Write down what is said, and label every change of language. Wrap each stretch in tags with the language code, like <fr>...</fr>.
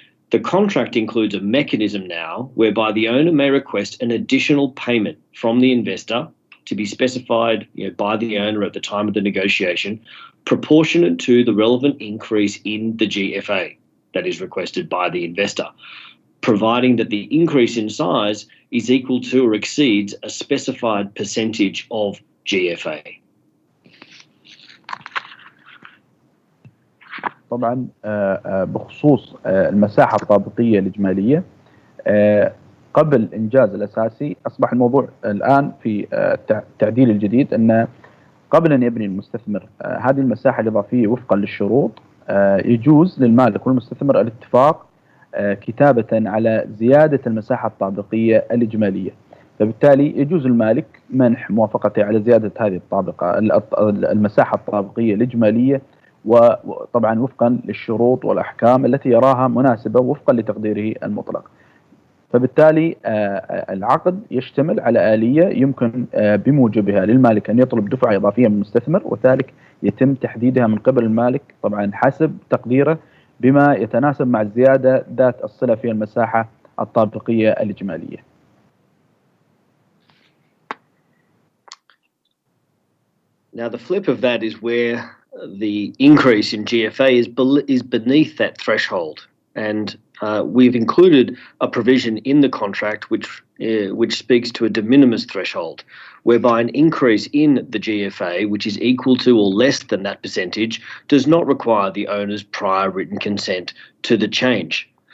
<en>The contract includes a mechanism now whereby the owner may request an additional payment from the investor to be specified by the owner at the time of the negotiation, proportionate to the relevant increase in the GFA that is requested by the investor, providing that the increase in size is equal to or exceeds a specified percentage of GFA.</en> <ar>طبعا بخصوص المساحة الطابقية الإجمالية قبل إنجاز الأساسي، أصبح الموضوع الآن في التعديل الجديد أن قبل أن يبني المستثمر هذه المساحة الإضافية وفقا للشروط يجوز للمالك والمستثمر الاتفاق كتابة على زيادة المساحة الطابقية الإجمالية. فبالتالي يجوز المالك منح موافقته على زيادة هذه المساحة الطابقية الإجمالية، وطبعا وفقا للشروط والأحكام التي يراها مناسبة وفقا لتقديره المطلق. فبالتالي العقد يشتمل على آلية يمكن بموجبها للمالك أن يطلب دفعة إضافية من المستثمر، وذلك يتم تحديدها من قبل المالك طبعا حسب تقديره بما يتناسب مع الزيادة ذات الصلة في المساحة الطابقية الإجمالية.</ar> <en>Now, the flip of that is where the increase in GFA is beneath that threshold, and we've included a provision in the contract which speaks to a de minimis threshold, whereby an increase in the GFA, which is equal to or less than that percentage, does not require the owner's prior written consent to the change.</en>